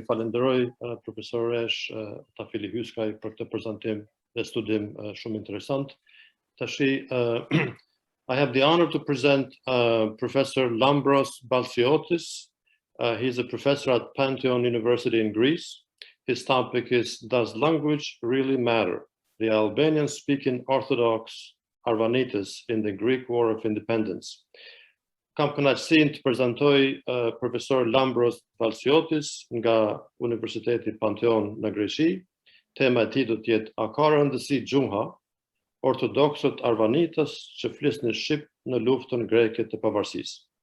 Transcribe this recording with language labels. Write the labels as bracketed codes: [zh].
[sq] Ju falenderoj profesoresh Tafili Hyskaj për këtë prezantim dhe studim shumë interesant. Tashi, [en] I have the honor to present Professor Lambros Baltsiotis. He's a professor at Panteon University in Greece. His topic is, Does Language Really Matter? The Albanian-speaking orthodox Arvanites in the Greek War of Independence. [sq] Kam kënaqësinë të prezantoj Profesor Lambros Baltsiotis nga Universiteti Panteon në Greqi. Tema e tij do të jetë A ka rëndësi gjuha, ortodoksët Arvanitës që flisnin shqip në luftën greke të pavarësisë.